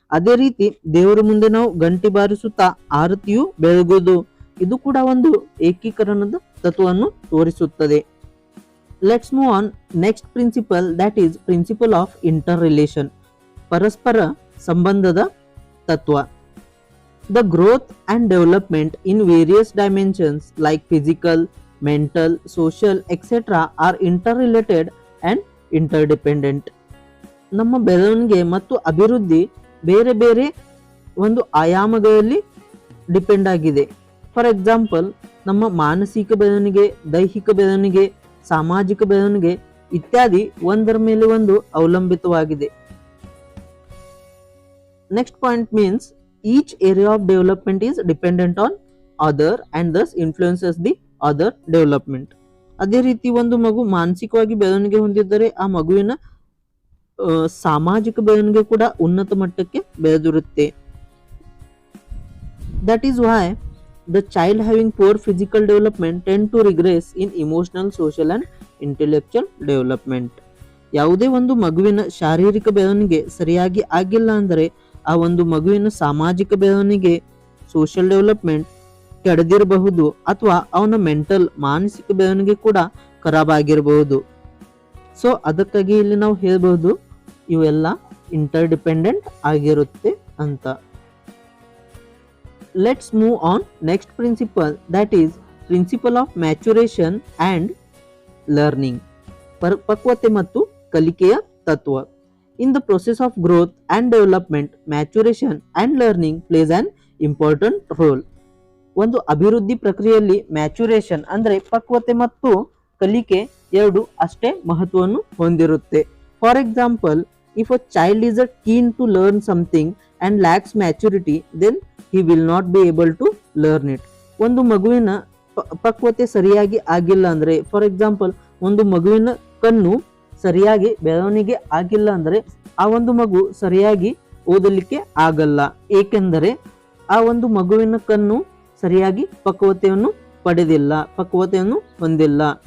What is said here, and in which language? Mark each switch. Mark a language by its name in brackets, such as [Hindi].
[Kannada] ಅದೇ ರೀತಿ ದೇವರ ಮುಂದೆ ನಾವು ಗಂಟೆ ಬಾರಿಸುತ್ತಾ ಆರತಿಯು ಬೆಳಗುವುದು, ಇದು ಕೂಡ ಏಕೀಕರಣದ ತತ್ವವನ್ನು ತೋರಿಸುತ್ತದೆ. [English] Let's move on. Next principle, that is principle of interrelation, [Kannada] ಪರಸ್ಪರ ಸಂಬಂಧದ ತತ್ವ. [English] The growth and development in various dimensions like physical, mental, social, etc. are interrelated and interdependent. [Kannada] ನಮ್ಮ ಬೆಳವಣಿಗೆ ಮತ್ತು ಅಭಿವೃದ್ಧಿ ಬೇರೆ ಬೇರೆ ಆಯಾಮಗಳಲ್ಲಿ ಡಿಪೆಂಡ್ ಆಗಿದೆ. [English] for example, [Kannada] ನಮ್ಮ ಮಾನಸಿಕ ಬೆಳವಣಿಗೆ, ದೈಹಿಕ ಬೆಳವಣಿಗೆ, ಸಾಮಾಜಿಕ ಬೆಳವಣಿಗೆ ಇತ್ಯಾದಿ ಒಂದರ ಮೇಲೆ ಅವಲಂಬಿತವಾಗಿದೆ. [English] Next point means each area of development is dependent on other and thus influences the other development. [Kannada] ಅದೇ ರೀತಿ ಮಗು ಮಾನಸಿಕವಾಗಿ ಬೆಳವಣಿಗೆ ಹೊಂದಿದ್ದರೆ ಆ ಮಗುವಿನ ಸಾಮಾಜಿಕ ಬೆಳವಣಿಗೆ ಕೂಡ ಉನ್ನತ ಮಟ್ಟಕ್ಕೆ ಬೆಳೆದಿರುತ್ತೆ. [English] That is why the child having poor physical development tend to regress in emotional, social and intellectual development. [Kannada] ಯಾವುದೇ ಮಗುವಿನ ಶಾರೀರಿಕ ಬೆಳವಣಿಗೆ ಸರಿಯಾಗಿ ಆಗಿಲ್ಲ ಅಂದರೆ ಆ ಮಗುವಿನ ಸಾಮಾಜಿಕ ಬೆಳವಣಿಗೆ, ಸೋಷಿಯಲ್ ಡೆವಲಪ್ಮೆಂಟ್ ಕೆಡದಿರಬಹುದು ಅಥವಾ ಅವನ ಮೆಂಟಲ್ ಮಾನಸಿಕ ಬೆಳವಣಿಗೆ ಕೂಡ ಖರಾಬ್ ಆಗಿರಬಹುದು. ಸೊ ಅದಕ್ಕಾಗಿ ಇಲ್ಲಿ ನಾವು ಹೇಳ್ಬಹುದು ಇವೆಲ್ಲ ಇಂಟರ್ ಡಿಪೆಂಡೆಂಟ್ ಆಗಿರುತ್ತೆ ಅಂತ. [English] Let's move on. Next principle, that is principle of maturation and learning, [Kannada] ಪರಿಪಕ್ವತೆ ಮತ್ತು ಕಲಿಕೆಯ ತತ್ವ. [English] In the process of growth and development, maturation and learning plays an important role. [Kannada] ಒಂದು ಅಭಿವೃದ್ಧಿ ಪ್ರಕ್ರಿಯೆಯಲ್ಲಿ ಮ್ಯಾಚುರೇಷನ್ ಅಂದರೆ ಪಕ್ವತೆ ಮತ್ತು ಕಲಿಕೆ ಎರಡು ಅಷ್ಟೇ ಮಹತ್ವವನ್ನು ಹೊಂದಿರುತ್ತೆ. [English] For example, if a child is keen to learn something and lacks maturity, then he will not be able to learn it. [Kannada] ಒಂದು ಮಗುವಿನ ಪಕ್ವತೆ ಸರಿಯಾಗಿ ಆಗಿಲ್ಲ ಅಂದರೆ, [English] for example [Kannada] ಒಂದು ಮಗುವಿನ ಕಣ್ಣು ಸರಿಯಾಗಿ ಬೆಳವಣಿಗೆ ಆಗಿಲ್ಲ ಅಂದರೆ ಆ ಒಂದು ಮಗು ಸರಿಯಾಗಿ ಓದಲಿಕ್ಕೆ ಆಗಲ್ಲ, ಏಕೆಂದರೆ ಆ ಒಂದು ಮಗುವಿನ ಕಣ್ಣು ಸರಿಯಾಗಿ ಪಕ್ವತೆಯನ್ನು ಪಡೆದಿಲ್ಲ, ಪಕ್ವತೆಯನ್ನು ಹೊಂದಿಲ್ಲ.